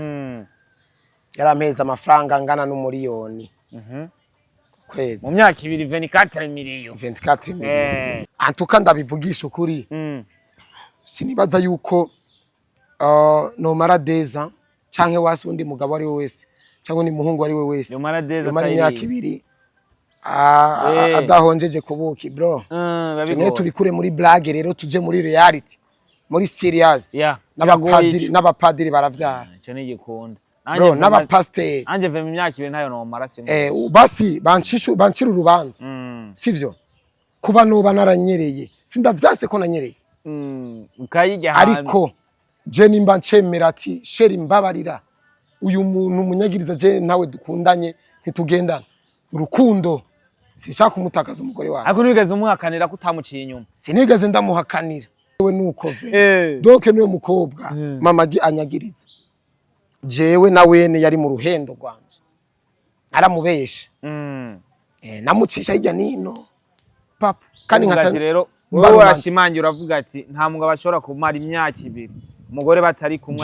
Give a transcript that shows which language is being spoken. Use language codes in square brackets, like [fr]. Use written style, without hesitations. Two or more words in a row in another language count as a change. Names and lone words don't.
[rn] Yarampeza amafaranga angana n'umuriyoni. Kwezi. Mu myaka 24 miliyo. 24 miliyo. Antuka ndabivugisha ukuri. Sinibaza yuko no maradeza canke wasi undi mugabo ari we wese cyangwa ni muhungu ari we wese. Yo maradeza ari imyaka 2 adahonjeje kubuki bro. Tune tubikure muri blague rero tuje muri reality. Muri serious. N'abapadiri baravyara. Cyo ni gikunda. Bro n'abapasteur. Anje ve mu myaka 2 ntayo no marasi. Basi bancira urubanza. Sivyo? Kuba noba naranyereye. Sindavyase ko nanyereye. Ukayijya ariko je nimba ncemera ati sheri mbabarira. Uyu muntu munyagiriza je ntawe dukundanye ntitugendana. Urukundo sinshaka kumutakaza umugore wawe. Ariko nigeze umuhakanira kutamuciye inyuma. Sinigeze ndamuhakanira. We nuko ve. Doke niwe mukobwa Mamagi anyagiriza. Jewe na wene yari mu ruhendo rwanje. Aramubesha. Namucisha hirya nino. Papa kandi nkatsi rero wowe urashimangira uravuga ati nta mugabo ashobora kumara imyaka 2 umugore batari kumwe.